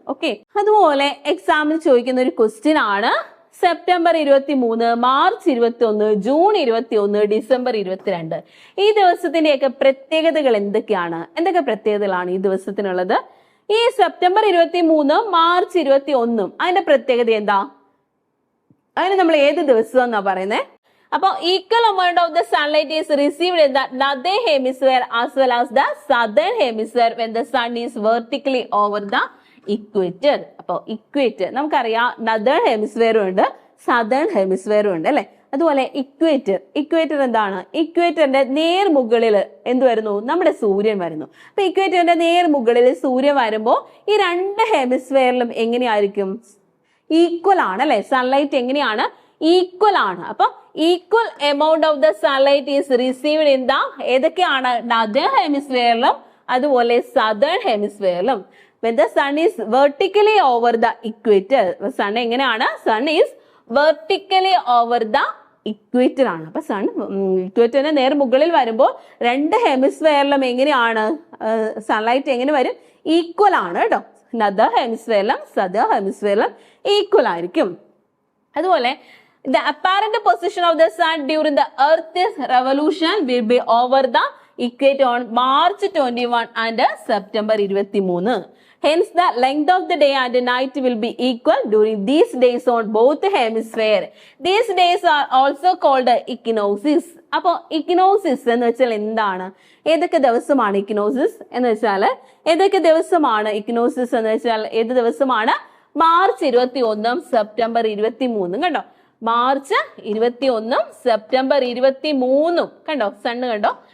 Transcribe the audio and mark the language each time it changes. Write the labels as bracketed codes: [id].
[ml] Okay, അതുപോലെ എക്സാമിന് ചോദിക്കുന്ന ഒരു ക്വസ്റ്റ്യൻ ആണ് സെപ്റ്റംബർ 23, മാർച്ച് 21, ജൂൺ 21, ഡിസംബർ 22. ഈ ദിവസത്തിന്റെയൊക്കെ പ്രത്യേകതകൾ എന്തൊക്കെയാണ്? എന്തൊക്കെ പ്രത്യേകതകളാണ് ഈ ദിവസത്തിനുള്ളത്? ഈ സെപ്റ്റംബർ 23, മാർച്ച് 21 അതിന്റെ പ്രത്യേകത എന്താ? അതിന് നമ്മൾ ഏത് ദിവസം എന്നാ പറയുന്നത്? [en] അപ്പൊ equal amount of the sunlight is received in the northern hemisphere as well as the southern hemisphere when the sun is vertically over the equator. [ml] അപ്പൊ ഇക്വേറ്റർ നമുക്കറിയാം, നദേൺ ഹെമിസ്ഫിയറും ഉണ്ട് സദേൺ ഹെമിസ്ഫിയറും ഉണ്ട് അല്ലെ. അതുപോലെ ഇക്വേറ്റർ എന്താണ്? ഇക്വേറ്ററിന്റെ നേർമുകളിൽ എന്ത് വരുന്നു? നമ്മുടെ സൂര്യൻ വരുന്നു. അപ്പൊ ഇക്വേറ്ററിന്റെ നേർമുകളിൽ സൂര്യൻ വരുമ്പോൾ ഈ രണ്ട് ഹെമിസ്ഫിയറിലും എങ്ങനെയായിരിക്കും? ഈക്വൽ ആണ് അല്ലെ. സൺലൈറ്റ് എങ്ങനെയാണ്? ഈക്വൽ ആണ്. അപ്പൊ [en] equal amount of the sunlight is received in the [ml] ഏതൊക്കെയാണ്? നദേൺ ഹെമിസ്ഫിയറിലും അതുപോലെ southern ഹെമിസ്ഫിയറിലും. [en] When the sun is vertically over the equator, sun [ml] എങ്ങനെയാണ്? [en] Sun is vertically over the equator ആണ്. [ml] അപ്പൊ സൺ ഇക്വേറ്ററിന്റെ നേർ മുകളിൽ വരുമ്പോൾ രണ്ട് ഹെമിസ്ഫിയറിലും എങ്ങനെയാണ് സൺലൈറ്റ് എങ്ങനെ വരും? ഈക്വൽ ആണ് കേട്ടോ. നദേൺ ഹെമിസ്ഫിയറിലും സദേൺ ഹെമിസ്ഫിയറിലും ഈക്വൽ ആയിരിക്കും. [en] അതുപോലെ the apparent position of the sun during the earth's revolution will be over the equator on March 21 and September 23. Hence, the length of the day and night will be equal during these days on both hemispheres. These days are also called equinoxes. [ml] അപ്പോൾ ഇക്വിനോസിസ് എന്ന് വെച്ചാൽ എന്താണ്? ഏതൊക്കെ ദിവസമാണ് ഇക്വിനോസിസ് എന്ന് വെച്ചാൽ ഏതൊക്കെ ദിവസമാണ് ഇക്വിനോസിസ് എന്ന് വെച്ചാൽ ഏത് ദിവസമാണ്? March 21, September 23. കണ്ടോ? March 21, September 23. കണ്ടോ? സണ്ണ് കണ്ടോ?